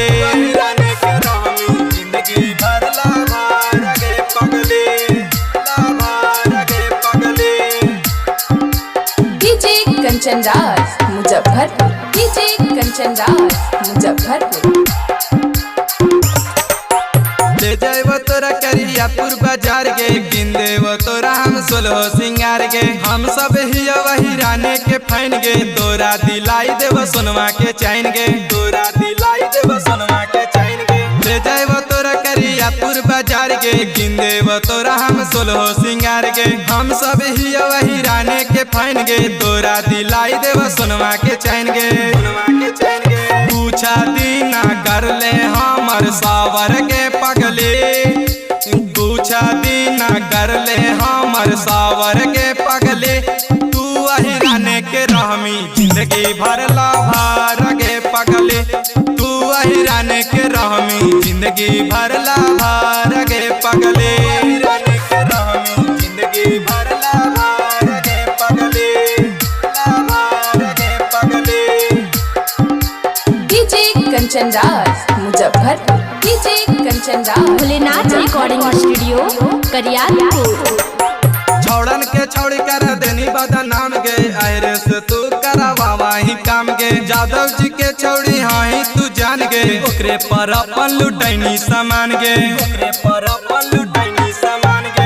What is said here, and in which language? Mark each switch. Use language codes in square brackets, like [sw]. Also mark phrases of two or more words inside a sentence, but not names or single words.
[mai] रहने के रहमी जिंदगी भर ला भार गे पगले। ला भार गे पगले। डीजे कंचन राज मुजफ्फरपुर। डीजे कंचन राज मुजफ्फरपुर। ले जाइब तोरा करियापुर बाजार गे। गिन देव तोरा हम सोलह सिंगार गे। हम सब ही वही राने के फैन गे। तोरा दिलाई देव सोनवा के चैन गे। तोरा दिलाई देव सोनवा के चैन गे। ले जाइब तोरा करियापुर बाजार गे। गिन देव तोरा हम सोलह सिंगार गे। हम सब ही वही राने के फैन गे। तोरा दिलाई देव सोनवा के चैन गे। सोनवा के चैन गे। पूछा दीना कर ले हमर सावर के पगले। पूछा दीना कर ले हमर सावर के पगले। तू वही रहने के रहमी जिंदगी भर ला भार गे पगले। तू वही रहने के रहमी जिंदगी भर ला भार गे पगले। रहने के रहमी जिंदगी भर ला भार गे पगले। ला भार गे पगले। डीजे कंचन राज मुजफ्फरपुर। डीजे कंचन राज भोलेनाथ [en] recording studio [mai] करियापुर। छौड़न के छौड़ी कर देनी बदनाम गे। आयरे से तू करावा ही काम गे। जादव जी के छौड़ी हाँ तू जान गे। ओकरे पर अपन लुटैनी सामान गे। ओकरे पर अपन लुटैनी सामान गे।